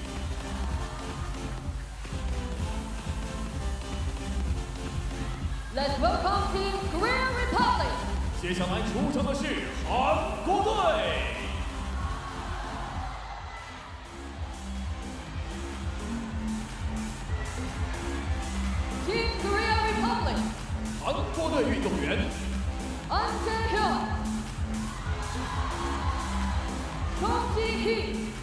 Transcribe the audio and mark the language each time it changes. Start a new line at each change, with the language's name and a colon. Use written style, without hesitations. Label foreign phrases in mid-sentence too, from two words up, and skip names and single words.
English: Let's welcome Team Korea Republic.
Chinese: 接下来出场的是韩国队。
English: Team Korea Republic.
Chinese: 韩国队运动员 An Jae-hyun, Chung Ji-hee,